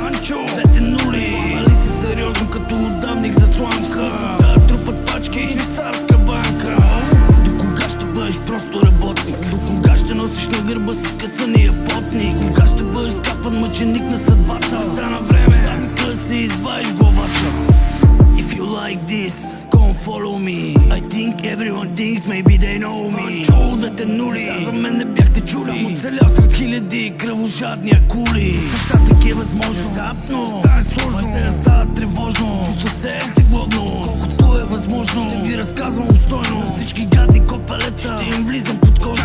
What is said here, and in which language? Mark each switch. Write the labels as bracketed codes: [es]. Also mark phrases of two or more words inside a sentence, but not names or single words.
[bg] Двете нули, фанали се сериозно като отдавник за сламка. Да трупат пачки и швейцарска банка. До кога ще бъдеш просто работник? До кога ще носиш на гърба си скъсания потник? Кога ще бъдеш скапан мъченик на съдбата? Стана време, задника си извадиш главата. [en] If you like this, come follow me. I think everyone thinks maybe they know me. [bg] Двете нули, за мен не бяхте чули. Само оцелял сред хиляди кръвожадни акули. Нататък е възможно, внезапно стане сложно, се да става тревожно. Чувства се тегловно, колкото е възможно. Ще ви разказвам обстойно на всички гадни копелета. Ще им влизам под кожно.